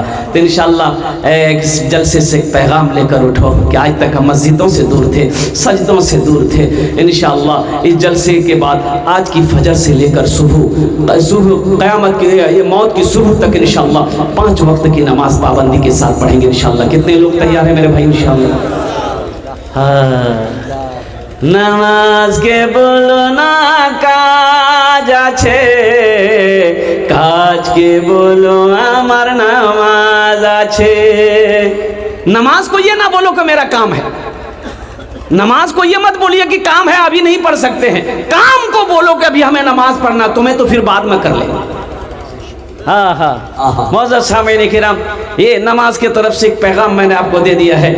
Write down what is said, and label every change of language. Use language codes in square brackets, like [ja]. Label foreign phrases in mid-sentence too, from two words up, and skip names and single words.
[ur] تو انشاءاللہ ایک جلسے سے پیغام لے کر اٹھو کہ آج تک ہم مسجدوں سے دور تھے، سجدوں سے دور تھے، انشاءاللہ اس جلسے کے بعد آج کی فجر سے لے کر صبح قیامت کی یہ موت کی صبح تک انشاءاللہ 5 وقت کی نماز پابندی کے ساتھ پڑھیں گے انشاءاللہ۔ کتنے لوگ تیار ہیں میرے بھائی انشاءاللہ؟ نماز کے بولو نا [bn] কাজ আছে, কাজ কে বলো আমার নামাজ আছে। [ur] نماز کو یہ نہ بولو کہ میرا کام ہے، نماز کو یہ مت بولیے کہ کام ہے ابھی نہیں پڑھ سکتے ہیں، کام کو بولو کہ ابھی ہمیں نماز پڑھنا، تمہیں تو پھر بعد میں کر لیں گے۔ ہاں ہاں معزز سامعین کرام، یہ نماز کی طرف سے ایک پیغام میں نے آپ کو دے دیا ہے۔